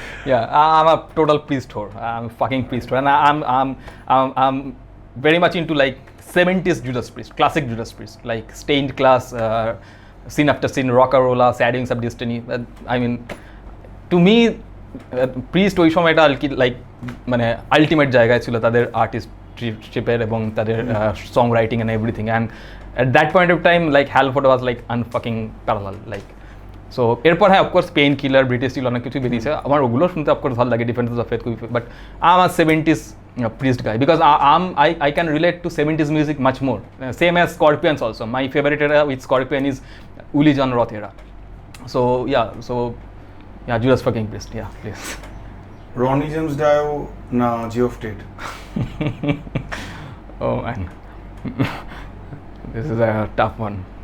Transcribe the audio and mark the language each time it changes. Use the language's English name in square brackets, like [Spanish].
[English] Yeah, I'm a total priest whore. I'm a fucking priest whore, and I'm very much into like 70s Judas Priest, classic Judas Priest, like Stained Class, Sin After Sin, Rockarola, Sad Wings of Destiny. I mean, to me, Priest [Bangla] ওই সময়টা আর কি [English] like মানে ultimate [Bangla] জায়গায় ছিল তাদের [English] আর্টিস্টশিপের [Bangla] এবং তাদের [English] Song writing and everything, and at that point of time like Halford was like unfucking parallel, like. So [Bangla] এরপর হ্যাঁ, [English] of course painkiller, British steel [Bangla] অনেক কিছু বেরিয়েছে, আমার ওগুলো শুনতে [English] of course [Bangla] ভালো লাগে, [English] Defenses of faith, but I am a 70s priest guy because I can relate to 70s music much more. Same as Scorpions also. My favorite era with Scorpion is Uli Jon Roth era. So yeah, Judas fucking Priest, yeah, please. Ronnie James Dio na Geoff Tate? Oh man, this is a tough one.